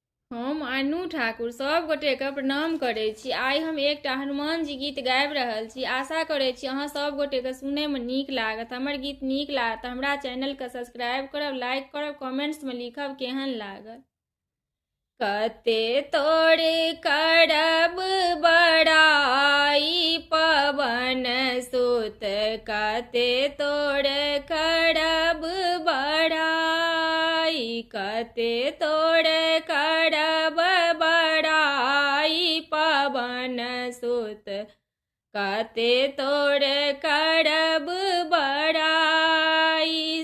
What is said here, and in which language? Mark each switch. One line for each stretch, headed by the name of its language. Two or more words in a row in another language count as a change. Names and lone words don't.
Maithili: हम अनु ठाकुर सब गोटे के प्रणाम करै छी। आइ हम एकटा हनुमान जी गीत गाबि रहल छी। आशा करै छी अहाँ सब गोटे के सुनय में नीक लागत। हमर गीत नीक लागत तऽ हमरा चैनल के सब्सक्राइब करब, लाइक करब, कमेंट्स में लिखब केहन लागल। कते तोरे करब बड़ाई पवन सुत, कते तोरे करब बड़ाई, कते तोरे करब बड़ाई पवन सुत, कते तोरे करब बड़ाई।